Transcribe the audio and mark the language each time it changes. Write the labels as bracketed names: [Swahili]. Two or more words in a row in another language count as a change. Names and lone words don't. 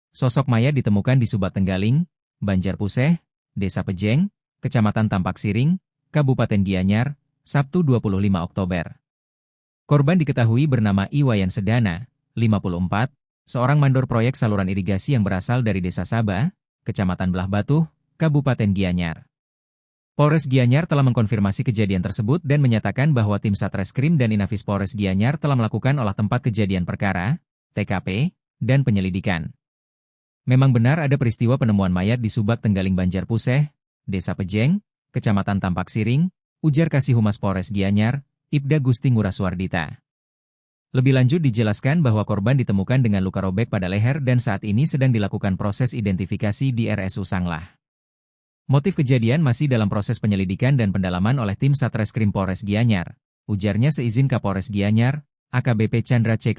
[Indonesian] Sosok mayat ditemukan di Subak Tenggaling, Banjarpuseh, Desa Pejeng, Kecamatan Tampak Siring, Kabupaten Gianyar, Sabtu 25 Oktober. Korban diketahui bernama Iwayan Sedana, 54, seorang mandor proyek saluran irigasi yang berasal dari Desa Sabah, Kecamatan Belah Batuh, Kabupaten Gianyar. Polres Gianyar telah mengkonfirmasi kejadian tersebut dan menyatakan bahwa tim Satreskrim dan Inafis Polres Gianyar telah melakukan olah tempat kejadian perkara, TKP, dan penyelidikan. Memang benar ada peristiwa penemuan mayat di Subak Tenggaling Banjarpuseh, Desa Pejeng, Kecamatan Tampak Siring, ujar Kasih Humas Polres Gianyar, Ibda Gusti Nguraswardita. Lebih lanjut dijelaskan bahwa korban ditemukan dengan luka robek pada leher dan saat ini sedang dilakukan proses identifikasi di RSU Sanglah. Motif kejadian masih dalam proses penyelidikan dan pendalaman oleh tim Satreskrim Polres Gianyar, ujarnya seizin Kapolres Gianyar, AKBP Chandra C.